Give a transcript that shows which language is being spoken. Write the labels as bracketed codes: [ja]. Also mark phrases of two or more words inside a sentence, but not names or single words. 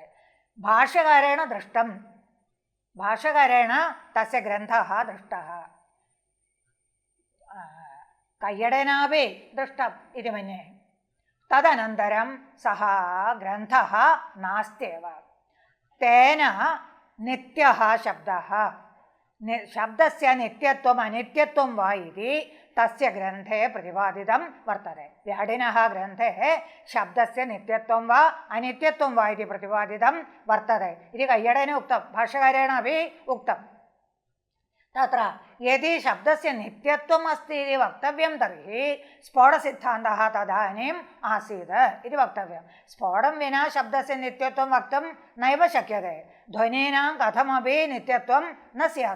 [sa] भाष्यकारेण दृष्टं, भाष्यकारेण तस्य ग्रन्थः दृष्टः, कय्यडेनापि दृष्टम् इति मन्ये। तदनन्तरं सः ग्रन्थः नास्त्येव। തേന നിത്യഃ ശബ്ദഃ ശബ്ദസ്യ നിത്യത്വം അനിത്യത്വം വാ ഇതി തസ്യ ഗ്രന്ഥേ പ്രതിപാദിതം വർത്തते. വ്യാടിനഃ ഗ്രന്ഥേ ശബ്ദസ്യ നിത്യത്വം വാ അനിത്യത്വം വാ ഇതി പ്രതിപാദിതം വർത്തते. ഇത് കയ്യടേന ഉക്തം, ഭാഷ്യകാരേണ അപി ഉക്തം. तत्र यदि शब्दस्य नित्यत्वम् अस्ति इति वक्तव्यं तर्हि स्फोटसिद्धान्तः तदानीम् आसीत् इति वक्तव्यं. स्फोटं विना शब्दस्य नित्यत्वं वक्तुं नैव शक्यते. ध्वनीनां कथमपि नित्यत्वं न स्यात्.